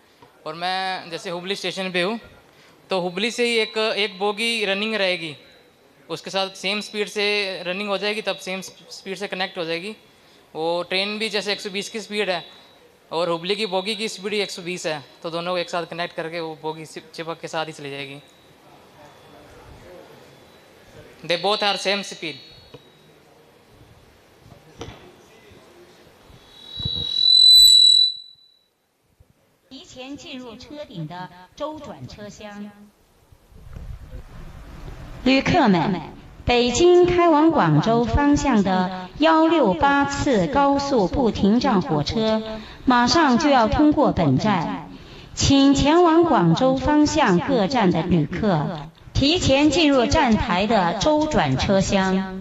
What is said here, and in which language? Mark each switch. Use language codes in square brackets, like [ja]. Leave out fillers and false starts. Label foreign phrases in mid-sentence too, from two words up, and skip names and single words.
[hi] और मैं जैसे हुबली स्टेशन पे हूँ, तो हुबली से ही एक बोगी रनिंग रहेगी, उसके साथ [en] same speed [hi] से रनिंग हो जाएगी, तब [en] same speed [hi] से कनेक्ट हो जाएगी। वो ट्रेन भी जैसे 120 की स्पीड है और हुबली की बोगी की स्पीड ही 120 है, तो दोनों को एक साथ कनेक्ट करके वो बोगी चिपक के साथ ही चली जाएगी। [en] They both are same speed. [zh] 提前进入车顶的周转车厢。旅客们，北京开往广州方向的168次高速不停站火车马上就要通过本站，请前往广州方向各站的旅客提前进入站台的周转车厢。